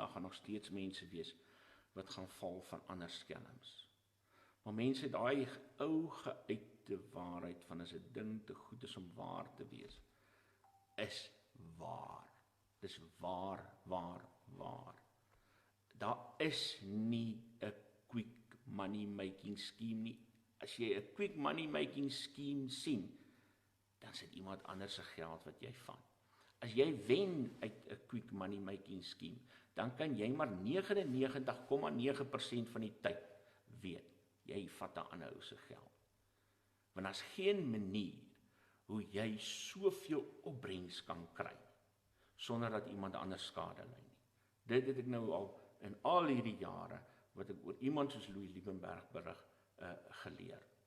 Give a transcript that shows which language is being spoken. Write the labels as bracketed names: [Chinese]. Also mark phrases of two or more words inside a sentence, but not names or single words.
[Afrikaans] Daar gaan nog steeds mense wees wat gaan val van ander skelms. Maar mense, daai ou geuite waarheid van as 'n ding te goed is om waar te wees, is waar. Dis waar. Daar is nie 'n [English] quick money making scheme [Afrikaans] nie. As jy 'n [English] quick money making scheme [Afrikaans] sien, dan sit iemand anders se geld wat jy vat. As jy wen uit 'n [English] quick money making scheme, [Afrikaans] dan kan jy maar 99,9% van die tyd weet, jy vat 'n ander ou se geld. Want daar's geen manier hoe jy soveel opbrengs kan kry, sonder dat iemand anders skade ly nie. Dit het ek nou al in al hierdie jare, wat ek oor iemand soos Louis Liebenberg berig, geleer.